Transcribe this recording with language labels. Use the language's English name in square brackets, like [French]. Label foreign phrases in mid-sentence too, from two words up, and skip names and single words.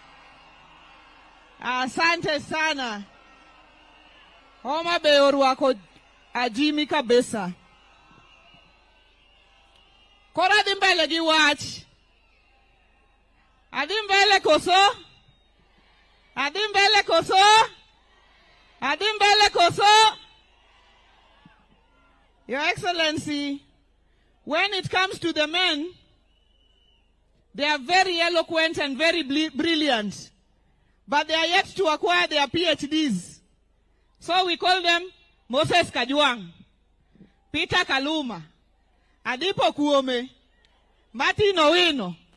[Swahili] Asante sana. [Luo (Kenya and Tanzania)] Homa Bay orwako ajimi kabisa. Kora dimbele gi wach. Adimbele koso? Adimbele koso? Adimbele koso? [English] Your Excellency, when it comes to the men, they are very eloquent and very brilliant, but they are yet to acquire their PhDs. So we call them Moses Kajwang, Peter Kaluma, Adipo Kuome, Martin Owino.